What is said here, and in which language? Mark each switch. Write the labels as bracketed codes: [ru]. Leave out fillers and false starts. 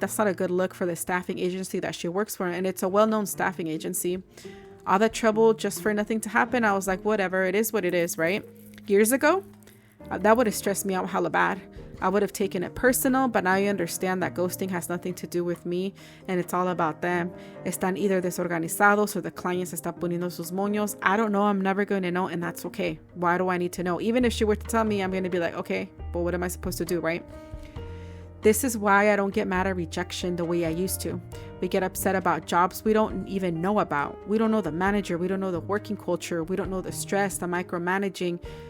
[en] That's not a good look for the staffing agency that she works for, and it's a well-known staffing agency. All that trouble just for nothing to happen. I was like, whatever, it is what it is, right? Years ago, that would have stressed me out hella bad. I would have taken it personal, but now you understand that ghosting has nothing to do with me, and it's all about them. [es] Están either desorganizados or the client se está poniendo sus moños. [en] I don't know. I'm never going to know, and that's okay. Why do I need to know? Even if she were to tell me, I'm going to be like, okay, but what am I supposed to do, right? This is why I don't get mad at rejection the way I used to. We get upset about jobs we don't even know about. We don't know the manager. We don't know the working culture. We don't know the stress, the micromanaging.